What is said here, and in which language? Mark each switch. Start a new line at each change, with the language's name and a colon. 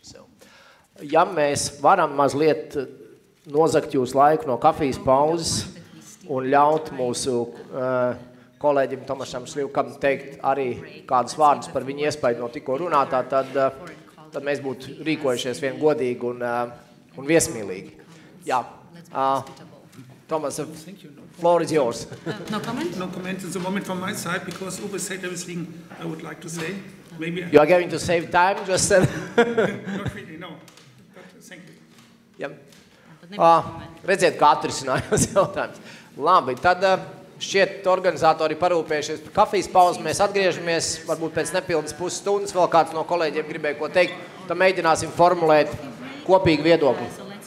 Latvian: So, ja mēs varam mazliet nozagt jūsu laiku no kafijas pauzes un ļaut mūsu kolēģim Tomašam Šļivkam teikt arī kādus vārdus par viņu iespēju no tikko runātā, tad mēs būtu rīkojušies vien godīgi un viesmīlīgi. Jā.
English: Thomas, the floor is yours. No comment? No comment at the moment from my side, because Uwe said everything I would like to say. You are going to save time, just said. Not really, no. But thank you.
Latvian: Redziet, kā atrisinājās jautājums. Labi, tad šķiet organizatori parūpējušies par kafijas pauzi. Mēs atgriežamies, varbūt pēc nepilnas pusstundas vēl kāds no kolēģiem gribēja ko teikt. Tad mēģināsim formulēt kopīgu viedokli.